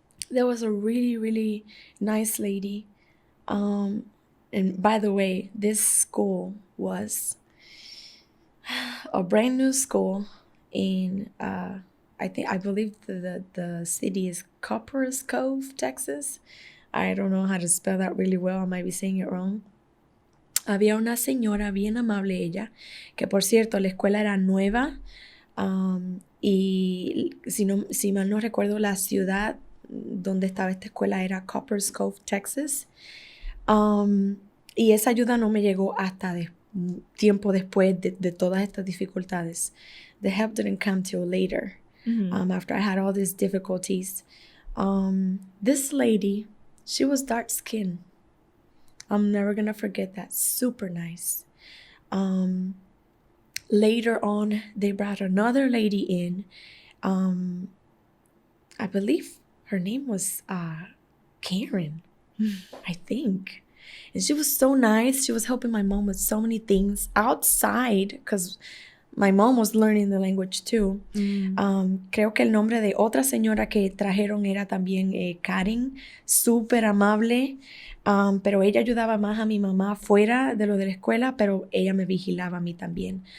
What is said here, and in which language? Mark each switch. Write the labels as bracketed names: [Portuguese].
[English] There was a really, really nice lady. And by the way, this school was a brand new school in, I believe the city is Copperas Cove, Texas. I don't know how to spell that really well. I might be saying it wrong. [Spanish] Había una señora bien amable ella, que por cierto, la escuela era nueva. Y si mal no recuerdo, la ciudad donde estaba esta escuela era Copperas Cove, Texas. Y esa ayuda no me llegó hasta tiempo después de todas estas dificultades. [English] The help didn't come till later, after I had all these difficulties. This lady, she was dark skinned. I'm never gonna forget that. Super nice. Later on, they brought another lady in. I believe her name was Karen, I think. And she was so nice. She was helping my mom with so many things outside because my mom was learning the language too. [Spanish] Creo que el nombre de otra señora que trajeron era también Karen, súper amable. Pero ella ayudaba más a mi mamá fuera de lo de la escuela, pero ella me vigilaba a mí también.